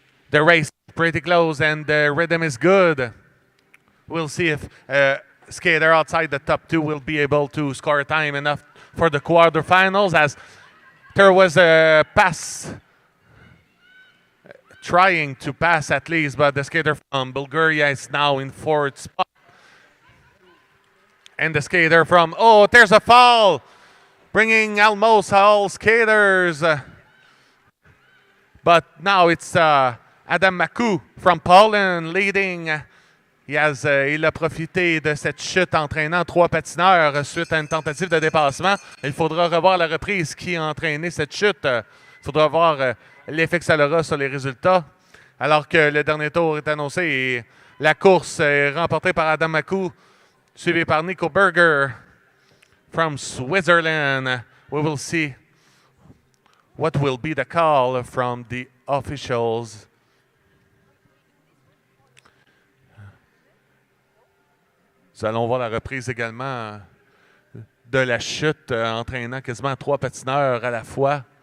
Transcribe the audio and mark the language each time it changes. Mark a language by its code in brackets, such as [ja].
[en] The race is pretty close and the rhythm is good. We'll see if skater outside the top 2 will be able to score time enough for the quarterfinals, as there was a pass, trying to pass at least, but the skater from Bulgaria is now in 4th spot. And the skater from, oh, there's a fall, bringing almost all skaters. But now it's Adam Maku from Poland leading. [fr] Il a profité de cette chute entraînant 3 patineurs suite à une tentative de dépassement. Il faudra revoir la reprise qui a entraîné cette chute. faudra voir l'effet que ça aura sur les résultats. Alors que le dernier tour est annoncé et la course est remportée par Adam Makou, suivi par Nico Berger [en] from Switzerland. We will see what will be the call from the officials. [fr] Nous allons voir la reprise également de la chute, entraînant quasiment 3 patineurs à la fois.